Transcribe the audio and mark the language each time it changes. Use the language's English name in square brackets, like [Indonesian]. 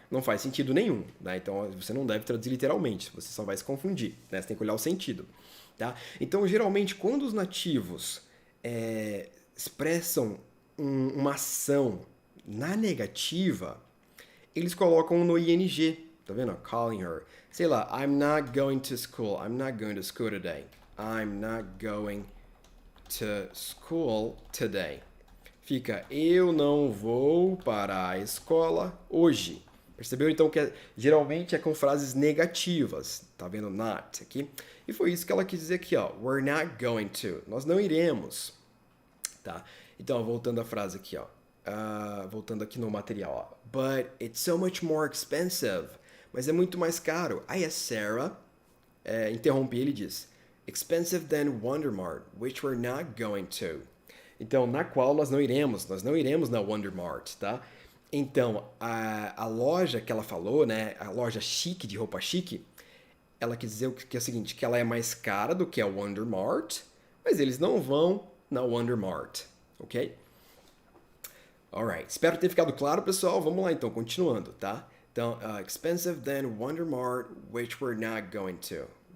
[Portuguese] Não faz sentido nenhum, né? Então você não deve traduzir literalmente, você só vai se confundir, né? Você tem que olhar o sentido, tá? Então geralmente quando os nativos expressam uma ação na negativa, eles colocam no ing, tá vendo? [English] Calling her, [Portuguese] sei lá, [English] I'm not going to school today, I'm not going to school today. [Portuguese] Fica, eu não vou para a escola hoje. Percebeu? Então, que geralmente é com frases negativas. Tá vendo? Not aqui. E foi isso que ela quis dizer aqui, ó. [English] We're not going to. [Portuguese] Nós não iremos. Tá? Então, voltando à frase aqui, ó. Voltando aqui no material, ó. [English] But it's so much more expensive. [Portuguese] Mas é muito mais caro. Aí a Sarah interrompe ele e diz, [English] expensive than Wonder Mart, which we're not going to. [Portuguese] Então, na qual nós não iremos na Wonder Mart, tá? Então, a loja que ela falou, né, a loja chique, de roupa chique, ela quer dizer que é o seguinte, que ela é mais cara do que a Wonder Mart, mas eles não vão na Wonder Mart, ok? Alright, espero ter ficado claro, pessoal. Vamos lá, então, continuando, tá? [English] Então, expensive than Wonder Mart, which we're not going to.